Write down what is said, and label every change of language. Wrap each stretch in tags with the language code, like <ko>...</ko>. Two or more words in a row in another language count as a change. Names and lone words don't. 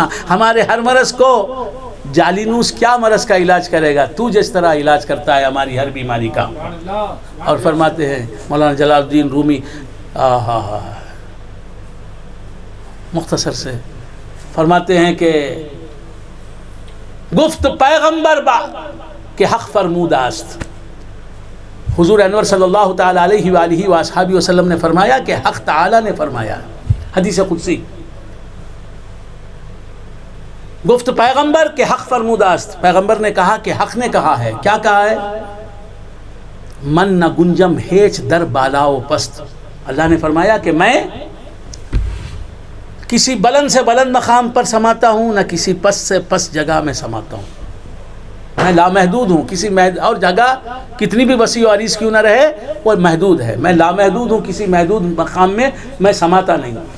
<ur>ہمارے ہر مرض کو جالینوس کیا مرض کا علاج کرے گا؟ تو جس طرح علاج کرتا ہے ہماری ہر بیماری کا. اور فرماتے ہیں مولانا جلال الدین رومی مختصر سے فرماتے ہیں کہ</ur> <fa>گفت پیغمبر با کہ حق فرمود است.</fa> <ur>حضور انور</ur> <ar>صلی اللہ تعالی علیہ وآلہ وآصحابہ وسلم</ar> <ur>نے فرمایا کہ حق تعالی نے فرمایا.</ur> <fa>حدیث قدسی. گفت پیغمبر کہ حق فرمود است.</fa> <ur>پیغمبر نے کہا کہ حق نے کہا ہے. کیا کہا ہے؟</ur> <fa>من نہ گنجم ہیچ در بالاؤ پست.</fa> <ur>اللہ نے فرمایا کہ میں کسی بلند سے بلند مقام پر سماتا ہوں، نہ کسی پست سے پست جگہ میں سماتا ہوں. میں لامحدود ہوں. کسی اور جگہ کتنی بھی وسیع و عریض کیوں نہ رہے وہ محدود ہے. میں لامحدود ہوں، کسی محدود مقام میں سماتا نہیں.</ur>